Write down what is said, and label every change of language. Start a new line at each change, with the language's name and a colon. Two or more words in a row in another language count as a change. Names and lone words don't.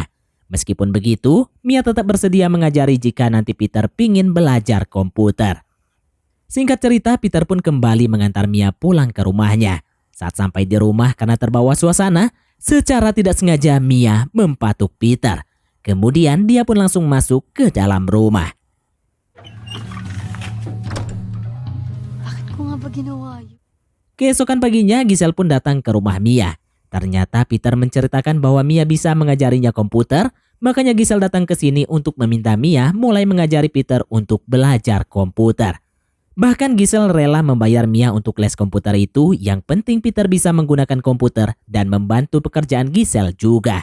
Indonesian: Meskipun begitu, Mia tetap bersedia mengajari jika nanti Peter pingin belajar komputer. Singkat cerita, Peter pun kembali mengantar Mia pulang ke rumahnya. Saat sampai di rumah karena terbawa suasana, secara tidak sengaja Mia mempatuk Peter. Kemudian dia pun langsung masuk ke dalam rumah.
Filipino: Bakit ko nga ba ginawa yun?
Indonesian: Keesokan paginya Giselle pun datang ke rumah Mia. Ternyata Peter menceritakan bahwa Mia bisa mengajarinya komputer, makanya Giselle datang ke sini untuk meminta Mia mulai mengajari Peter untuk belajar komputer. Bahkan Giselle rela membayar Mia untuk les komputer itu, yang penting Peter bisa menggunakan komputer dan membantu pekerjaan Giselle juga.